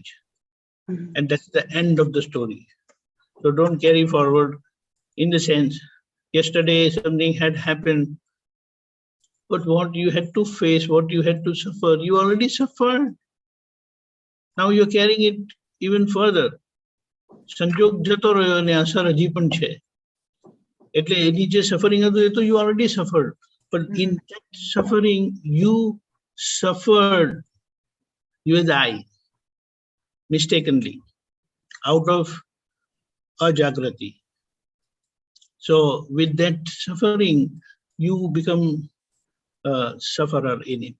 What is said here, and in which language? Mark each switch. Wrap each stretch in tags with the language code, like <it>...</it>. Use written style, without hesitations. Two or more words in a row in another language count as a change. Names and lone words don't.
<en>And that's the end of the story. So don't carry forward, in the sense, yesterday something had happened, but what you had to face, what you had to suffer, you already suffered. Now you're carrying it even further.</en> <gu>સંજોગ જતો રહ્યો ને અસર હજી પણ છે. Etle eની જે suffering હતું એ તો</gu> <en>you already suffered. But in that suffering, you suffered, you and I, mistakenly, out of a Jagruti. So with that suffering, you become a sufferer in it.</en>